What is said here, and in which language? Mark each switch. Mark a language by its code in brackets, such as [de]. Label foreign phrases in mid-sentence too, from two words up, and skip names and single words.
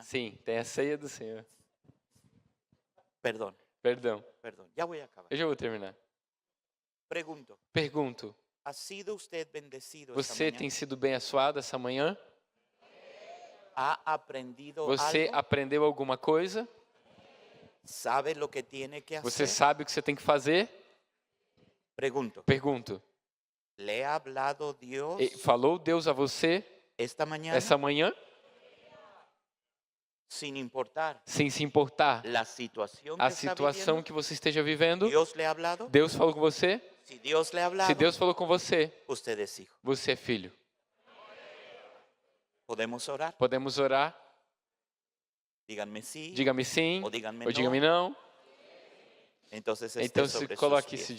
[pt] Sim, tem a ceia do Senhor. [es] Perdón, [pt] Perdão, [es] ya voy a acabar. [pt] eu já vou terminar. [es] Pregunto, [pt] Pergunto, [es] ¿ha sido usted bendecido esta [pt] você [es] mañana? [pt] tem sido bem abençoado essa manhã? [es] ¿Ha aprendido [pt] Você [es] algo? [pt] aprendeu alguma coisa? [es] ¿Sabe lo que tiene que [pt] Você [es] hacer? [pt] sabe o que você tem que fazer? [es] Pregunto, [pt] Pergunto, [es] ¿le ha hablado Dios [pt] falou Deus a você [es] esta mañana [pt] essa manhã? [es] sin importar [pt] Sem se importar [es] la situación que [pt] a [es] está [pt] situação [es] viviendo? [pt] que você esteja vivendo? [es] ¿Dios le ha hablado? [pt] Deus falou com você? [es] Si Dios le ha hablado, [pt] Se Deus falou com você, [es] usted es hijo. [pt] você é filho. [es] ¿Podemos orar? [pt] Podemos orar? [es] Díganme sí [pt] Diga-me sim [es] o díganme [pt] ou diga-me não. [es] Entonces esté [pt] Então [es] sobre [pt] se [es] sus [pt] coloque-se [es] pies.